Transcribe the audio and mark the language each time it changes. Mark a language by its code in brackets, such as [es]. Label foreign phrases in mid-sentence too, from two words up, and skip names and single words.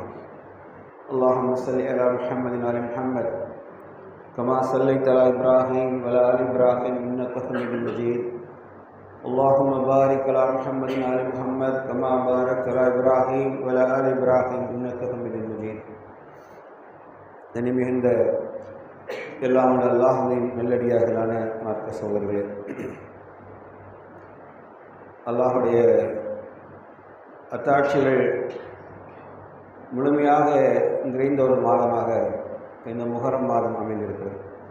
[ar] اللهم صل على محمد وعلى محمد كما صليت على إبراهيم وعلى آل إبراهيم إنك حميد مجيد. اللهم بارك على محمد وعلى محمد كما باركت على إبراهيم وعلى آل إبراهيم إنك حميد مجيد. [ta] மிகுந்த எல்லாம் அல்லாஹ்வின் நல்லடியார்களான மார்க்க சகோதரர்களே, அல்லாஹுடைய அத்தாட்சிகள் முழுமையாக நிறைந்த ஒரு மாதமாக இந்த முஹர்ரம் மாதம் அமைந்திருக்கிறது.